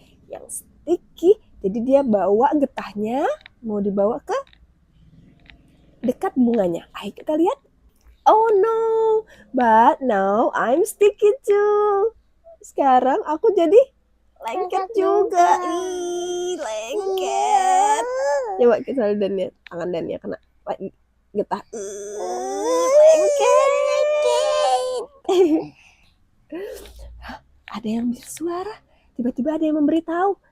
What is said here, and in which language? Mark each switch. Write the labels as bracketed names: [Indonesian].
[Indonesian] Yang sticky, jadi dia bawa getahnya, mau dibawa ke dekat bunganya. Ayo kita lihat. [English] Oh no, but now I'm sticky too. [Indonesian] Sekarang aku jadi lengket juga. Ih, lengket. Coba kita lihat Dania, tangan Dania kena getah. Lengket. Ada yang bersuara. Tiba-tiba ada yang memberitahu.